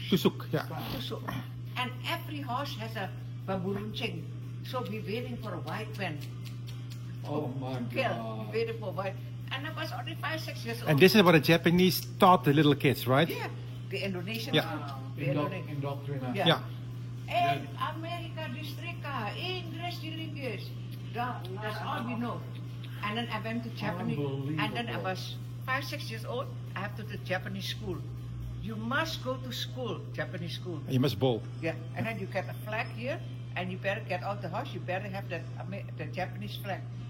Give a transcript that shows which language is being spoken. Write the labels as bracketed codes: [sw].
[id] tusuk. Yeah. tusuk. [en] And every house has a bambu runcing. So we waiting for a white man. Oh my Kill. God. We waiting for white. And I was only 5-6 years old. And this is what the Japanese taught the little kids, right? Yeah, the Indonesians. Yeah. The Indonesian. Indoctrination. Yeah. Yeah. [id] And Amerika disetrika, Inggris dilinggis. [en] That's all we know. And then I went to Japanese. And then I was 5-6 years old. I have to the Japanese school. You must go to school, Japanese school. You must bowl. Yeah. And then you get a flag here, and you better get out the house. You better have the Japanese flag.